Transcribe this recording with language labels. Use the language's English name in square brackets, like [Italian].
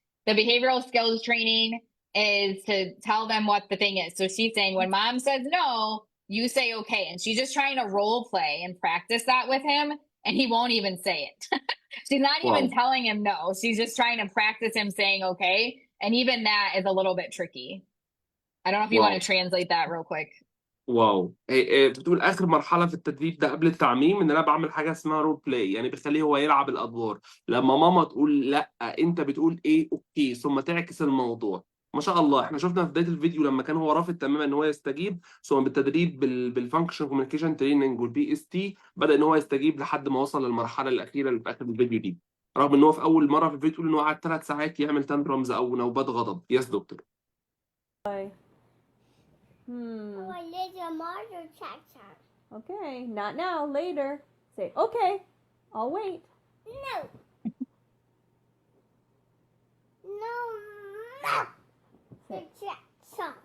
[English] The behavioral skills training is to tell them what the thing is. So she's saying when mom says no, you say okay. And she's just trying to role play and practice that with him, and he won't even say it. She's not even wow telling him no. She's just trying to practice him saying okay. And even that is a little bit tricky. I don't know if you want wow to translate that real quick. [Arabic] واو بتقول اخر مرحله في التدريب ده قبل التعميم ان انا بعمل حاجه اسمها رول بلاي، يعني بخليه هو يلعب الادوار. لما ماما تقول لا انت بتقول ايه اوكي ثم تعكس الموضوع. ما شاء الله، احنا شفنا في بدايه الفيديو لما كان هو رافض تماما ان هو يستجيب، ثم بالتدريب بالفانكشن كوميونيكيشن تريننج والبي اس تي بدا ان هو يستجيب لحد ما وصل للمرحله الاخيره اللي في اخر الفيديو دي، رغم ان هو في اول مره في الفيديو يقول ان هو قعد 3 ساعات يعمل تانترمز او نوبات غضب. [English] Yes doctor. Oh, I need a mother tractor. Okay, not now, later. Say, okay, I'll wait. No. No. No. The tractor.